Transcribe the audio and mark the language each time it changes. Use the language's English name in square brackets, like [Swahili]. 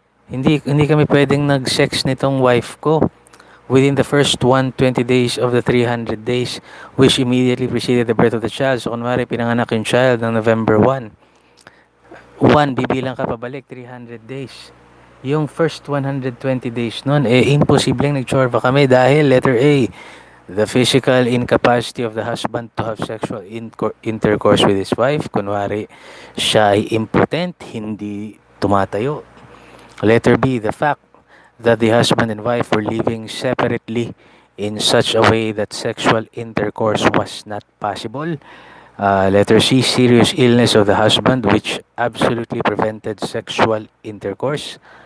[Filipino] Hindi kami pwedeng nag-sex nitong [English] wife ko within the first 120 days of the 300 days which immediately preceded the birth of the child. [Filipino] So, kunwari, pinanganak yung child ng November 1, bibilang ka pabalik, 300 days. Yung first 120 days nun, imposibleng nagchorba kami dahil [English] letter A, the physical incapacity of the husband to have sexual intercourse with his wife. [Filipino] Kunwari, siya ay impotent, hindi tumatayo. [English] Letter B, the fact that the husband and wife were living separately in such a way that sexual intercourse was not possible. Letter C, serious illness of the husband which absolutely prevented sexual intercourse.